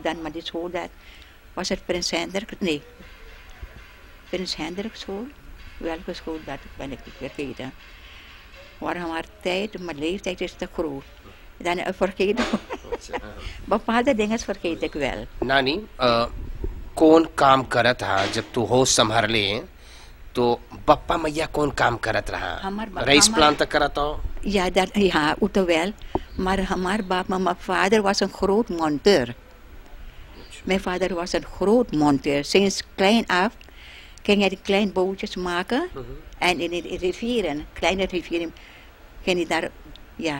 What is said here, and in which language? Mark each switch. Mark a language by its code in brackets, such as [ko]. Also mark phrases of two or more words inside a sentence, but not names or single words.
[nl] Dan, maar die school, dat was het Prins Hendrik, nee. Prins Hendrik school. Welke school, dat ben ik niet vergeten. Maar tijd, mijn leeftijd is te groot. Dan vergeet ik. Bepaalde dingen vergeet ik wel. [hns] नानी कौन काम करत रहा जब तू होश संभाल ले तो बप्पा मैया कौन काम करत रहा रईस प्लान तक करत हो [nl] Ja, dat, ja, wel. Maar mijn vader was een groot monteur. Mijn vader was een groot monteur. Sinds klein af ging hij kleine bootjes maken. En in de rivieren, kleine rivieren, ging hij daar, ja.